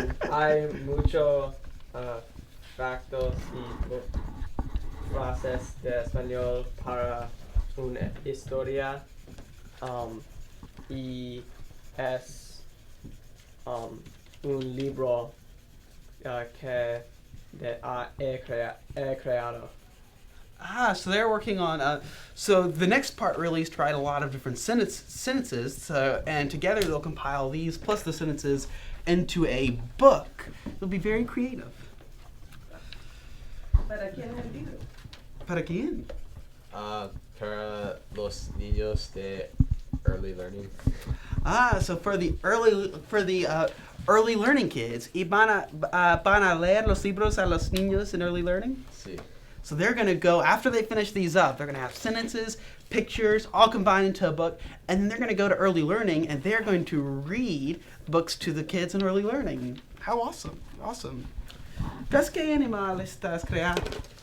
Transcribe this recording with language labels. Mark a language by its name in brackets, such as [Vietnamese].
[Spanish] Hay muchos factos y frases de español para una historia y es un libro que he creado. [English] So they're working on, so the next part really is to write a lot of different sentences, and together they'll compile these plus the sentences into a book. They'll be very creative. [Spanish] ¿Para quién es el libro? ¿Para quién? Para los niños de early learning. [English] So for the early learning kids, [Spanish] ¿y van a leer los libros a los niños [English] in early learning? [Spanish] Sí. [English] So they're going to go, after they finish these up, they're going to have sentences, pictures, all combined into a book, and then they're going to go to early learning, and they're going to read books to the kids in early learning. How awesome. Awesome. [Spanish] ¿Qué animal estás creando?